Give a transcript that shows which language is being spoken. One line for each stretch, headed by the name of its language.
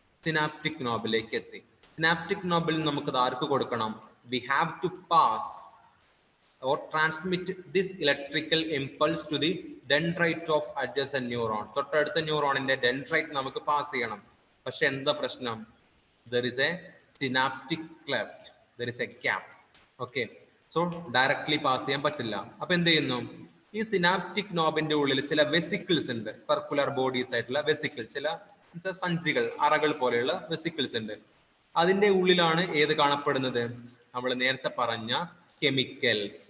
Malayalam: Synaptic നോബിലേക്ക് എത്തി. Synaptic Nobil നമുക്കത് ആർക്ക് കൊടുക്കണം?
English: We have to pass or transmit this electrical impulse to the dendrite of adjacent neuron.
Malayalam: തൊട്ടടുത്ത ന്യൂറോണിന്റെ dendrite നമുക്ക് pass ചെയ്യണം. പക്ഷെ എന്താ പ്രശ്നം?
English: there is a synaptic cleft, there is a gap.
Malayalam: Okay, so directly pass ചെയ്യാൻ പറ്റില്ല. അപ്പൊ എന്ത് ചെയ്യുന്നു? ഈ സിനാപ്റ്റിക് നോബിന്റെ ഉള്ളിൽ ചില വെസിക്കിൾസ് ഉണ്ട്, സർക്കുലർ ബോഡീസ് ആയിട്ടുള്ള വെസിക്കിൾ, ചില സഞ്ചികൾ, അറകൾ പോലെയുള്ള വെസിക്കിൾസ് ഉണ്ട്. അതിന്റെ ഉള്ളിലാണ് ഏത് കാണപ്പെടുന്നത്? നമ്മൾ നേരത്തെ പറഞ്ഞ കെമിക്കൽസ്.